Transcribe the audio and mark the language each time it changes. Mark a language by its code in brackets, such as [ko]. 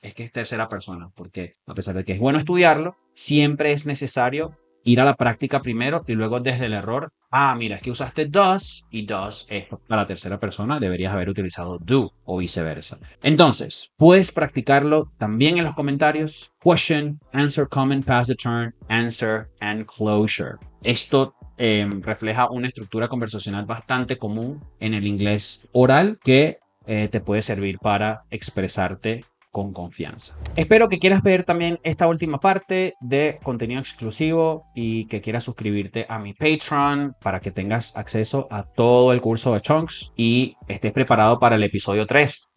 [es] Es que es tercera persona, porque a pesar de que es bueno estudiarlo, siempre es necesario ir a la práctica primero y luego desde el error. Mira, es que usaste does y does es para la tercera persona, deberías haber utilizado do o viceversa. Entonces, puedes practicarlo también en los comentarios. [en] Question, answer, comment, pass the turn, answer and closure. [es] Esto refleja una estructura conversacional bastante común en el inglés oral que te puede servir para expresarte con confianza. Espero que quieras ver también esta última parte de contenido exclusivo y que quieras suscribirte a mi Patreon para que tengas acceso a todo el curso de Chunks y estés preparado para el episodio 3.